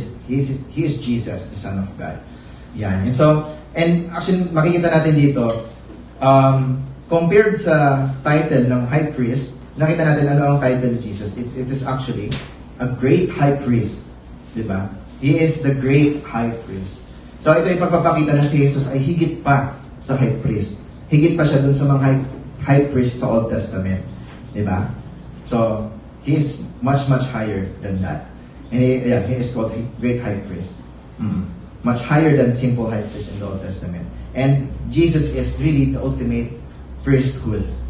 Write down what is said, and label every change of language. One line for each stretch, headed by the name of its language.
English: He is Jesus, the Son of God. Yan. And actually,
Filipino: makikita natin dito,
English: compared sa title ng high priest,
Filipino: nakita natin ano ang
English: title of Jesus. It is actually a great high priest.
Filipino: Di ba?
English: He is the great high priest.
Filipino: So, ito ay pagpapakita na si Jesus ay higit pa sa high priest. Higit pa siya dun sa mga high priest sa Old Testament.
English: Diba? So, he is much, much higher than that. And he is called great high priest. Much higher than simple high priest in the Old Testament. And Jesus is really the ultimate priesthood.